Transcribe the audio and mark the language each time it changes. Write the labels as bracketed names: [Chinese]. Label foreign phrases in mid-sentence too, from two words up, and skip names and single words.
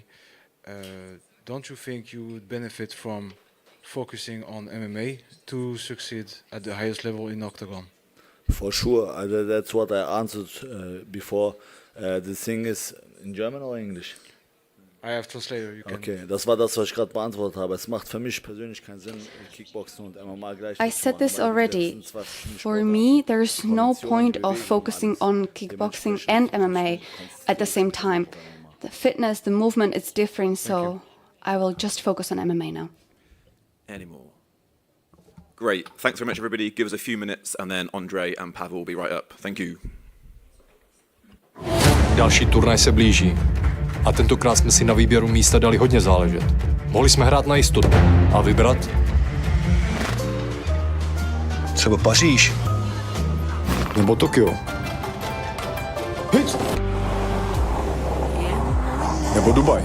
[English] Don't you think you would benefit from focusing on MMA to succeed at the highest level in Octagon? For sure, that's what I answered before. The thing is, in German or English? I have translator. You can. [German] Okay, das war das, was ich gerade beantwortet habe. Es macht für mich persönlich keinen Sinn, Kickboxen und MMA gleich [English] I [German] zu [English] said [German] machen, [English] this [German] weil das [English] already. [German] sind zwei verschiedene [English] For [German] Sportarten. [English] me, there's [German] Die [English] no [German] Kondition, [English] point [German] die [English] of [German] Bewegung, [English] focusing [German] alles. [English] on kickboxing and [German] Dementsprechend [English] MMA at the same time. The fitness, the movement, it's different, so I will just focus on MMA now. Any more? Great. Thanks very much, everybody. Give us a few minutes, and then Andre and Pavel will be right up. Thank you. [Czech] Další turnaj se blíží. A tentokrát jsme si na výběru místa dali hodně záležet. Mohli jsme hrát na jistotu a vybrat třeba Paříž nebo Tokio. Nebo Dubaj.